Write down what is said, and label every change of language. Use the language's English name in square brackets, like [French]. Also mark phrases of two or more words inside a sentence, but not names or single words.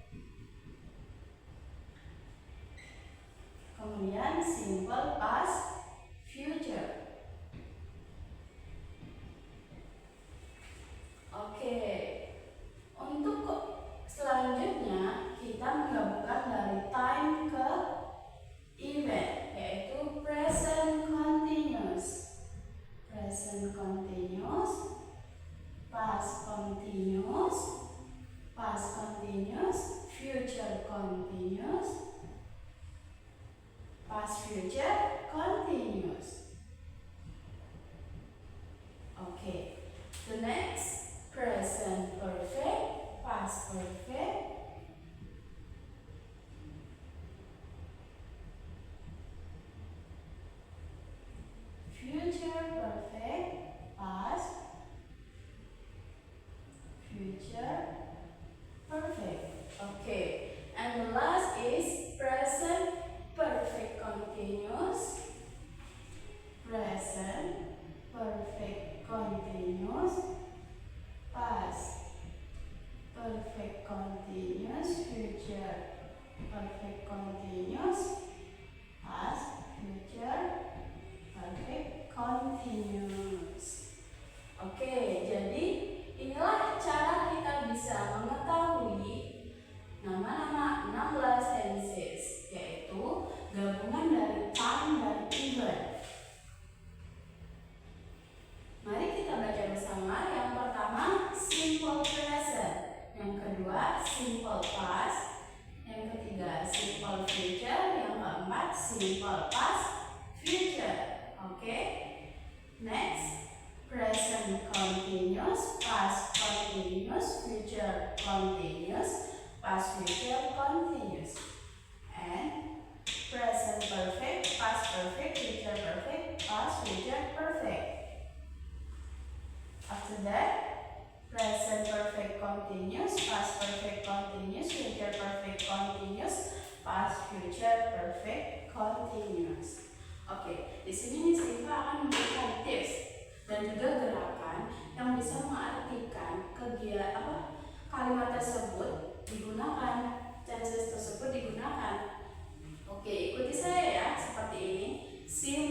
[English] Kemudian simple past future. [Indonesian] Oke, untuk selanjutnya kita menggabungkan dari time ke event, yaitu [English] present continuous. Present continuous, past continuous, past continuous, future continuous, past future continuous. Okay, the next present perfect, past perfect, future perfect, past, future perfect. Okay, and the last is present perfect continuous, present perfect continuous, past perfect continuous, future perfect continuous, past future perfect continuous. [Indonesian] Oke, jadi inilah cara kita bisa mengetahui nama-nama 16 tenses, yaitu gabungan dari time dan event. Mari kita baca bersama. Yang pertama [English] simple present, [Indonesian] yang kedua [English] simple past, [Indonesian] yang ketiga [English] simple future, [Indonesian] yang keempat [English] simple past future. [Indonesian] Oke. [English] Next, present continuous, past continuous, future continuous, past future continuous, and present perfect, past perfect, future perfect, past future perfect. After that, present perfect continuous, past perfect continuous, future perfect continuous, past future perfect continuous. [Indonesian] Oke, di sini Miss Riva akan memberikan tips dan juga gerakan yang bisa mengartikan kalimat tersebut digunakan, tenses tersebut digunakan. Oke, ikuti saya ya, seperti ini.